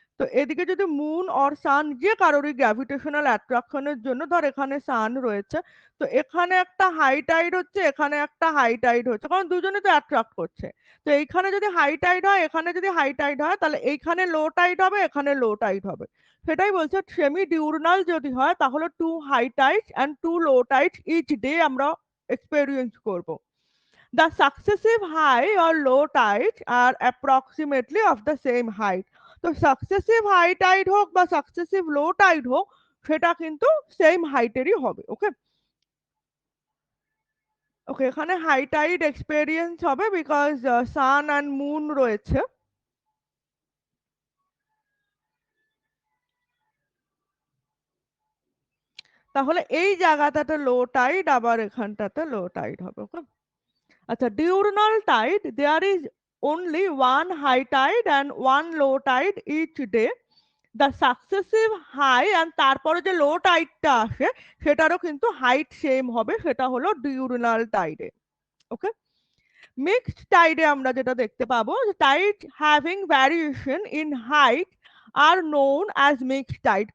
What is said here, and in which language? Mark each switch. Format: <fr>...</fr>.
<bn>তো এদিকে যদি মুন অর সান যে কারোরই গ্র্যাভিটেশনাল অ্যাট্রাকশনের জন্য ধর এখানে সান রয়েছে, তো এখানে একটা হাই টাইড হচ্ছে, এখানে একটা হাই টাইড হচ্ছে, কারণ দুজনে তো অ্যাট্রাক্ট করছে। তো এইখানে যদি হাই টাইড হয়, এখানে যদি হাই টাইড হয়, তাহলে এইখানে লো টাইড হবে, এখানে লো টাইড হবে। সেটাই বলছে সেমি ডিউরনাল যদি হয় তাহলে</bn> <en>two high tides and two low tides each day</en> <bn>আমরা এক্সপেরিয়েন্স করব।</bn> <en>The successive high or low tides are approximately of the same height.</en> <bn>তো successive high tide হোক বা successive low tide হোক, সেটা কিন্তু সেম হাইটেরই হবে। ওকে, ওকে, এখানে হাই টাইড এক্সপেরিয়েন্স হবে বিকজ সান অ্যান্ড মুন রয়েছে। তাহলে এই জায়গাটাতে লো টাইড, আবার এখানটাতে লো টাইড হবে।</bn> <en>Okay, আচ্ছা, diurnal tide there is only one high tide and one low tide each day.</en> <bn>The successive high and তারপরে যে লো টাইডটা আসে সেটারও কিন্তু হাইট সেম হবে, সেটা হলো ডিউরিনাল টাইডে। ওকে, মিক্সড টাইডে আমরা যেটা দেখতে পাবো,</bn> <en>Tide having variation in height are known as mixed tide.</en>